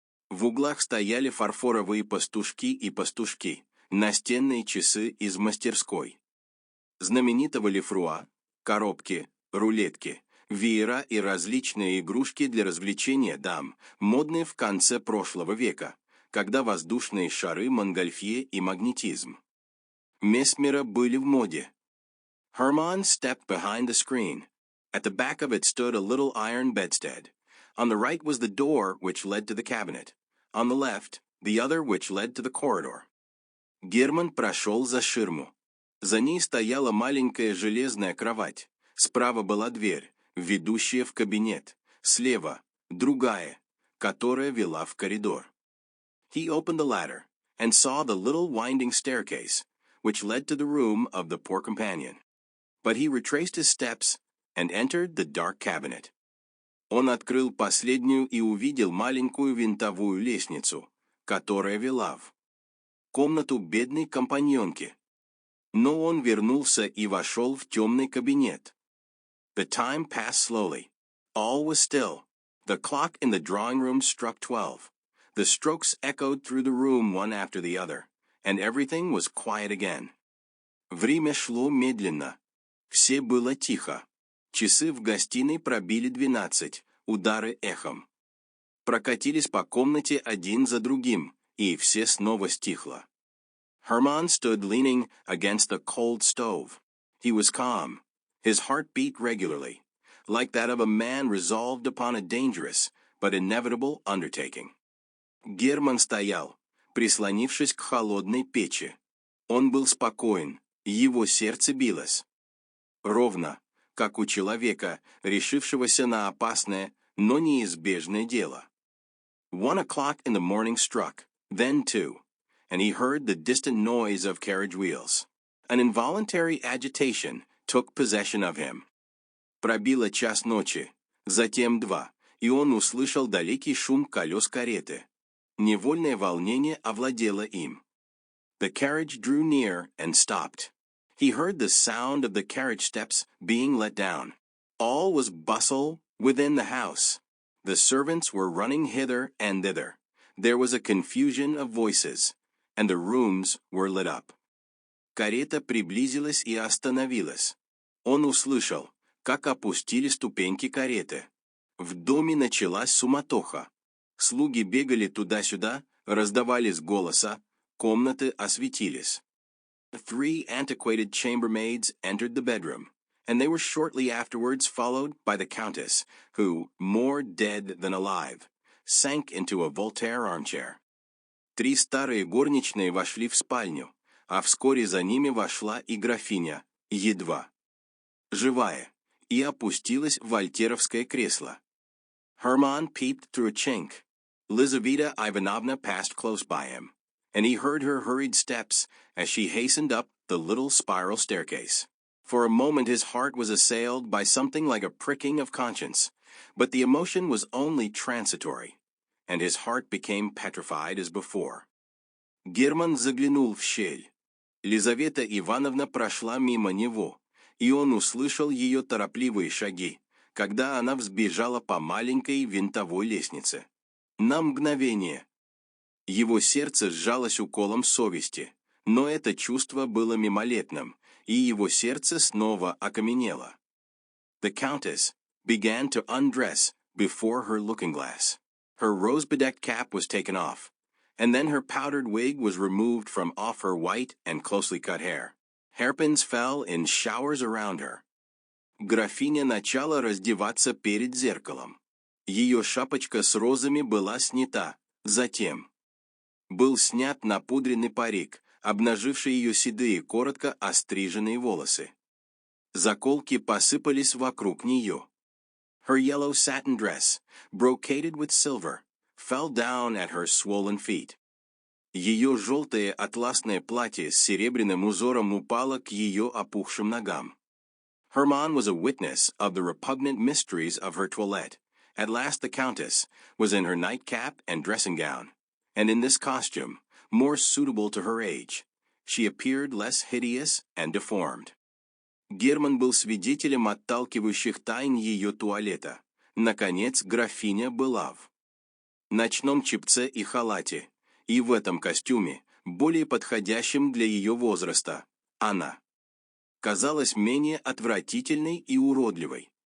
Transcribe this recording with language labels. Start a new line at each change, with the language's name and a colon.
Russian: В углах стояли фарфоровые пастушки и пастушки, настенные часы из мастерской. Знаменитого Лефруа, коробки, рулетки, веера и различные игрушки для развлечения дам, модные в конце прошлого века, когда воздушные шары Монгольфье и магнетизм Месмера были в моде.
English: Hermann stepped behind the screen. At the back of it stood a little iron bedstead. On the right was the door which led to the cabinet. On the left, the other which led to the corridor.
Russian: Герман прошел за ширму. За ней стояла маленькая железная кровать. Справа была дверь, ведущая в кабинет. Слева – другая, которая вела в коридор.
English: He opened the ladder and saw the little winding staircase, which led to the room of the poor companion. But he retraced his steps and entered the dark cabinet.
Russian: Он открыл последнюю и увидел маленькую винтовую лестницу, которая вела в комнату бедной компаньонки. Но он вернулся и вошел в темный кабинет.
English: The time passed slowly. All was still. The clock in the drawing room struck 12. The strokes echoed through the room one after the other, and everything was quiet again.
Russian: Время шло медленно. Все было тихо. Часы в гостиной пробили 12, удары эхом. Прокатились по комнате один за другим, и все снова стихло.
English: Hermann stood leaning against the cold stove. He was calm. His heart beat regularly, like that of a man resolved upon a dangerous, but inevitable undertaking.
Russian: Герман стоял, прислонившись к холодной печи. Он был спокоен, его сердце билось. Ровно, как у человека, решившегося на опасное, но неизбежное дело.
English: 1 o'clock in the morning struck, then 2, and he heard the distant noise of carriage wheels. An involuntary agitation took possession of him.
Russian: Пробило час ночи, затем 2, и он услышал далекий шум колес кареты. Невольное волнение овладело им.
English: The carriage drew near and stopped. He heard the sound of the carriage steps being let down. All was bustle within the house. The servants were running hither and thither. There was a confusion of voices, and the rooms were lit up.
Russian: Карета приблизилась и остановилась. Он услышал, как опустили ступеньки кареты. В доме началась суматоха. Слуги бегали туда-сюда, раздавались голоса, комнаты осветились.
English: 3 antiquated chambermaids entered the bedroom, and they were shortly afterwards followed by the countess, who, more dead than alive, sank into a Voltaire armchair.
Russian: 3 старые горничные вошли в спальню, а вскоре за ними вошла и графиня, едва живая, и опустилась в вольтеровское кресло.
English: Hermann peeped through a chink. Lizaveta Ivanovna passed close by him, and he heard her hurried steps as she hastened up the little spiral staircase. For a moment his heart was assailed by something like a pricking of conscience, but the emotion was only transitory, and his heart became petrified as before.
Russian: Герман заглянул в щель. Лизавета Ивановна прошла мимо него, и он услышал ее торопливые шаги, когда она взбежала по маленькой винтовой лестнице. На мгновение. Его сердце сжалось уколом совести, но это чувство было мимолетным, и его сердце снова окаменело.
English: The countess began to undress before her looking-glass. Her rose-bedecked cap was taken off, and then her powdered wig was removed from off her white and closely cut hair. Hairpins fell in showers around her.
Russian: Графиня начала раздеваться перед зеркалом. Ее шапочка с розами была снята, затем был снят напудренный парик, обнаживший ее седые, коротко остриженные волосы. Заколки посыпались вокруг нее.
English: Her yellow satin dress, brocaded with silver, fell down at her swollen feet.
Russian: Ее желтое атласное платье с серебряным узором упало к ее опухшим ногам.
English: Hermann was a witness of the repugnant mysteries of her toilette. At last the Countess was in her nightcap and dressing gown, and in this costume, more suitable to her age, she appeared less hideous and deformed.
Russian: Герман был свидетелем отталкивающих тайн ее туалета. Наконец, графиня была в ночном чепце и халате, и в этом костюме, более подходящем для ее возраста, она казалась менее отвратительной и уродливой.